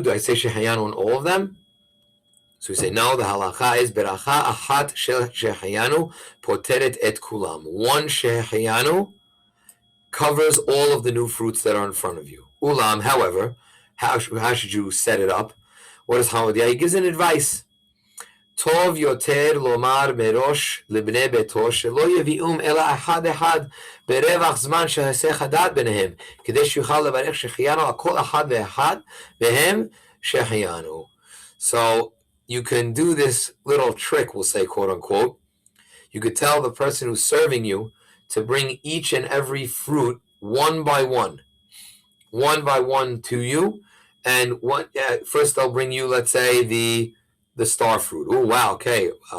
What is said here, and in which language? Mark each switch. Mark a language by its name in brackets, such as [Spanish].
[English] Do I say shehayanu on all of them? So we say no. [Hebrew] The halacha is beracha achat shehayanu poteret et kulam. [English] One shehayanu covers all of the new fruits that are in front of you. Ulam, however, how should you set it up? What is Hamadia? He gives an advice. [Hebrew] טוב יותר לומר מראש לבני ביתו שלא יביאום אלא אחד אחד ברווח זמן שהיסח הדעת ביניהם, כדי שיוכל לברך שהחיינו על כל אחד ואחד והם שהחיינו. [English] So you can do this little trick, we'll say, quote unquote. You could tell the person who's serving you to bring each and every fruit one by one to you. And first they'll bring you, let's say, the star fruit. Oh, wow, okay.